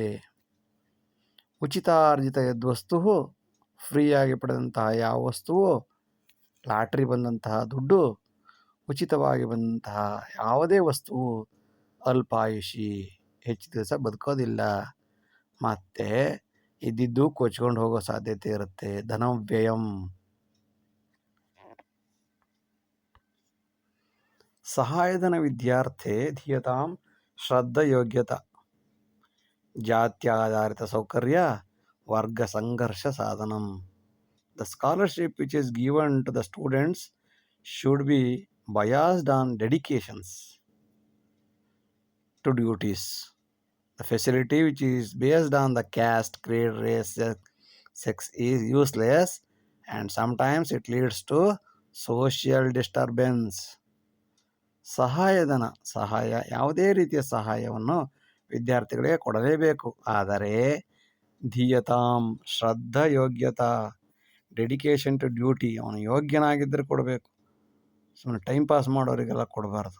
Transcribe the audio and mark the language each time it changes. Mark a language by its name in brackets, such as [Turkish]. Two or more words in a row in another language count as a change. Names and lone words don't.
[Sanskrit] ಉಚಿತಾರ್ಜಿತ ಯದ್ವಸ್ತು, [Kannada] ಫ್ರೀಯಾಗಿ ಪಡೆದಂತಹ ಯಾವ ವಸ್ತುವು, ಲಾಟ್ರಿ ಬಂದಂತಹ ದುಡ್ಡು, ಉಚಿತವಾಗಿ ಬಂದಂತಹ ಯಾವುದೇ ವಸ್ತುವು ಅಲ್ಪಾಯುಷಿ, ಹೆಚ್ಚು ದಿವಸ ಬದುಕೋದಿಲ್ಲ, ಮತ್ತು ಇದ್ದಿದ್ದು ಕೊಚ್ಕೊಂಡು ಹೋಗೋ ಸಾಧ್ಯತೆ ಇರುತ್ತೆ. [Sanskrit] ಧನವ್ಯಯಂ. ಸಹಾಯಧನ ವಿದ್ಯಾರ್ಥೆ ಧೀಯತಾಂ ಶ್ರದ್ಧಾ ಯೋಗ್ಯತಾ, ಜಾತ್ಯಾಧಾರಿತ ಸೌಕರ್ಯ ವರ್ಗ ಸಂಘರ್ಷ ಸಾಧನಂ. [English] The scholarship which is given to the students should be biased on dedications to duties. The facility which is based on the caste, creed, race, sex is useless, and sometimes it leads to social disturbance. [Kannada] ಸಹಾಯಧನ, ಸಹಾಯ, ಯಾವುದೇ ರೀತಿಯ ಸಹಾಯವನ್ನು ವಿದ್ಯಾರ್ಥಿಗಳಿಗೆ ಕೊಡಲೇಬೇಕು. ಆದರೆ ಧೀಯತಾಂ, [Sanskrit] ಶ್ರದ್ಧಾ ಯೋಗ್ಯತಾ, [English] dedication to duty, [Kannada] ಅವನು ಯೋಗ್ಯನಾಗಿದ್ದರೆ ಕೊಡಬೇಕು. ಸುಮ್ಮನೆ [English] time pass [Kannada] ಮಾಡೋರಿಗೆಲ್ಲ ಕೊಡಬಾರ್ದು.